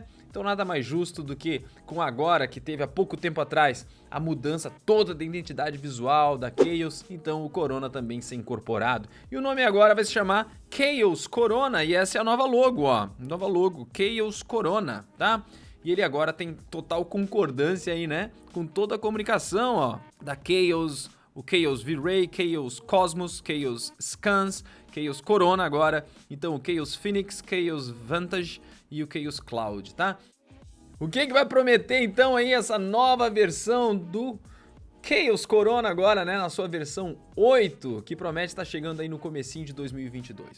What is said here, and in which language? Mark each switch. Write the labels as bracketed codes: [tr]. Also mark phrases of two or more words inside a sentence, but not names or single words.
[pt] Então nada mais justo do que com agora, que teve há pouco tempo atrás, a mudança toda da identidade visual da Chaos, então o Corona também ser incorporado. E o nome agora vai se chamar Chaos Corona, e essa é a nova logo, ó. Nova logo, Chaos Corona, tá? E ele agora tem total concordância aí, né, com toda a comunicação, ó, da Chaos, o Chaos V-Ray, Chaos Cosmos, Chaos Scans, Chaos Corona agora, então o Chaos Phoenix, Chaos Vantage e o Chaos Cloud, tá? O que vai prometer então aí essa nova versão do Chaos Corona agora, né, na sua versão 8, que promete estar chegando aí no comecinho de 2022.